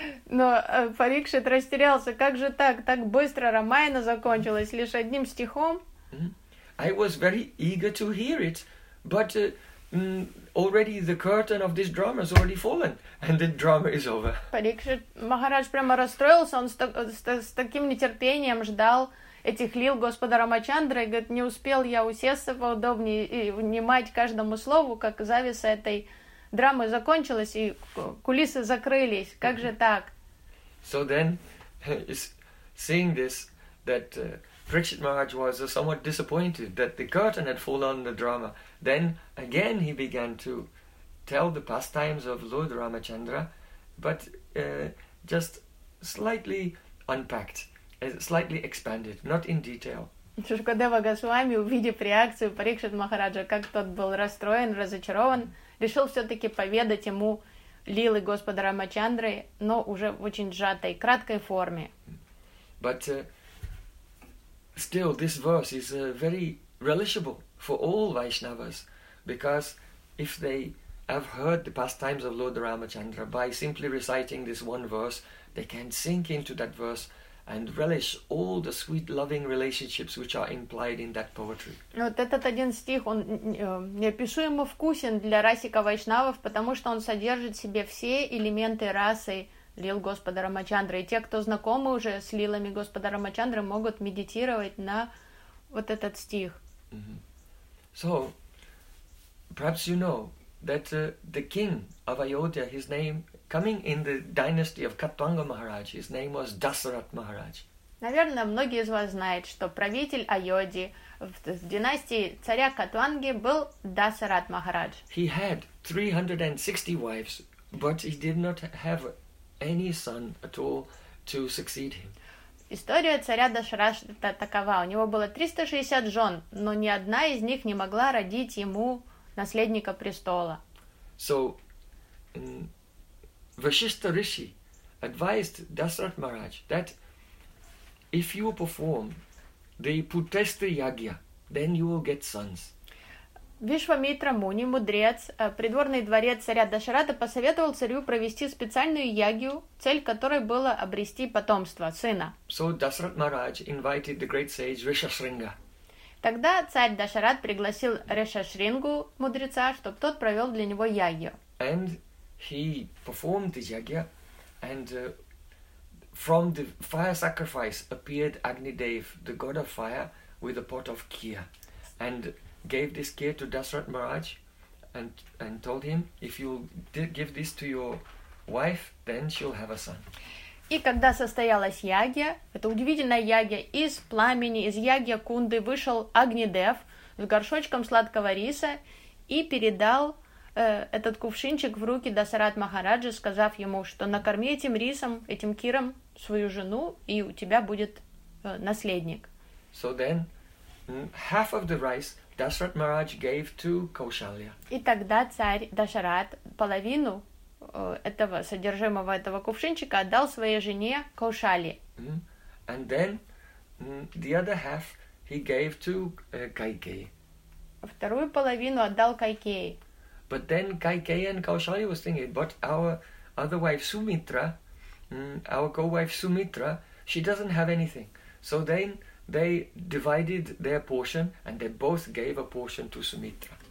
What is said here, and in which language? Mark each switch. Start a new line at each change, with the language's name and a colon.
Russian: Но Парикшит растерялся. Как же так? Так быстро Рамаяна закончилась лишь одним стихом?
English: I was very eager to hear it, but already the curtain of this drama has already fallen, and the drama is over.
Russian: Парикшит Махарадж прямо расстроился. Он с таким нетерпением ждал этих лил Господа Рамачандры, говорит, не успел я усесться поудобнее и внимать каждому слову, как завеса этой драмы закончилась, и кулисы закрылись. Как же так?
English: So then, seeing this, that Parikshit Maharaj was somewhat disappointed that the curtain had fallen on the drama, then again he began to tell the pastimes of Lord Ramachandra, but just slightly unpacked. Slightly expanded, not in detail.
Russian: Шукадева Госвами, увидев реакцию Парикшит Махараджа, как тот был расстроен, разочарован, решил все-таки поведать ему лилы Господа Рамачандры, но уже в очень сжатой, краткой форме.
English: But still, this verse is very relishable for all Vaishnavas, because if they have heard the pastimes of Lord Ramachandra by simply reciting this one verse, they can sink into that verse and relish all the sweet loving relationships which are implied in that poetry.
Russian: Вот этот один стих, он неописуемо вкусен для расика вайшнавов, потому что он содержит в себе все элементы расы лил Господа Рамачандры. И те, кто знакомы уже с лилами Господа Рамачандры, могут медитировать на вот этот стих.
English: So, perhaps you know, that the king of Ayodhya, his name, coming in the dynasty of Katvanga Maharaj, his name was Dasarath Maharaj.
Russian: Наверное, многие из вас знают, что правитель Айодхи в династии царя Катванги был Дасарат Махарадж.
English: He had 360 wives, but he did not have any son at all to succeed him.
Russian: История царя Дасаратха такова. У него было 360 жен, но ни одна из них не могла родить ему наследника престола.
English: So, Vashishtha Rishi advised Dasarath Maharaj that if you perform the Putrestri Yagya, then you will get sons.
Russian: Вишвамитра Муни, мудрец, придворный дворец царя Дашарата, посоветовал царю провести специальную ягью, цель которой было обрести потомство, сына.
English: So Dasarath Maharaj invited the great sage Rishasringa.
Russian: Тогда царь Дашарат пригласил Ришасрингу, мудреца, чтобы тот провел для него ягью.
English: And he performed the ягья, and from the fire sacrifice appeared Agnidev, the god of fire, with a pot of kheer, and gave this kheer to Dasarath Maharaj, and told him, if you give this to your wife, then she'll have a son.
Russian: И когда состоялась ягья, это удивительная ягья, из пламени, из ягья кунды вышел Агнидев с горшочком сладкого риса и передал этот кувшинчик в руки Дасарат Махараджи, сказав ему, что накорми этим рисом, этим киром, свою жену, и у тебя будет наследник.
English: So then, half of the rice Dasarath Maharaj gave to Kaushalya.
Russian: И тогда царь Дашарат половину этого содержимого этого кувшинчика отдал своей жене Каушали.
English: And then the other half he gave to Кайкеи.
Russian: Вторую половину отдал Кайкеи.
English: But then Kaikeyi and Kaushalya was thinking, but our other wife Sumitra, our co-wife Sumitra, she doesn't have anything. So then they divided their portion, and they both gave a portion to Sumitra.